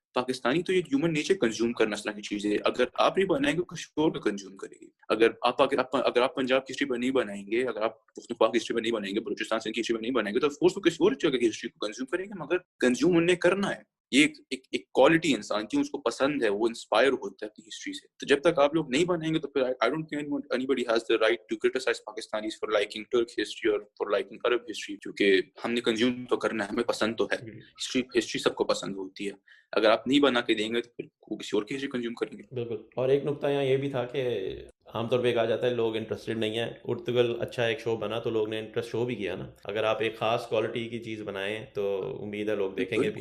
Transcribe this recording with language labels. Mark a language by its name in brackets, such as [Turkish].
[Urdu] پاکستانی تو یہ human nature consume کرنا اس طرح کی چیزیں، اگر آپ نہیں بنائیں گے کچھ اور بھی کنزیوم کرے گی. اگر آپ پنجاب کی ہسٹری پر نہیں بنائیں گے، اگر آپ پختونخوا کی ہسٹری پر نہیں بنائیں گے، بلوچستان کی ہسٹری پر نہیں بنائیں گے، تو فورس کسی اور جگہ کی ہسٹری کو کنزیوم کریں گے. مگر کنزیوم انہیں کرنا ہے. یہ ایک کوالٹی انسان کی، اس کو پسند ہے، وہ انسپائر ہوتا ہے اپنی ہسٹری سے. تو جب تک آپ لوگ نہیں بنائیں گے تو پھر [English] I don't think anybody has the right to criticize Pakistanis for liking Turk history or for liking Arab history. [Urdu] کیونکہ ہم نے کنزیوم تو کرنا ہے، ہمیں پسند تو ہے. ہسٹری سب کو پسند ہوتی ہے. اگر آپ نہیں بنا کے دیں گے تو پھر کسی اور کی ہسٹری کنزیوم کریں گے. بالکل. اور ایک نقطہ یہاں یہ بھی تھا کہ عام طور پہ کہا جاتا ہے لوگ انٹرسٹڈ نہیں ہیں. ارطغرل اچھا ایک شو بنا تو لوگ نے انٹرسٹ شو بھی کیا نا. اگر آپ ایک خاص کوالٹی کی چیز بنائیں تو امید ہے لوگ دیکھیں گے بھی.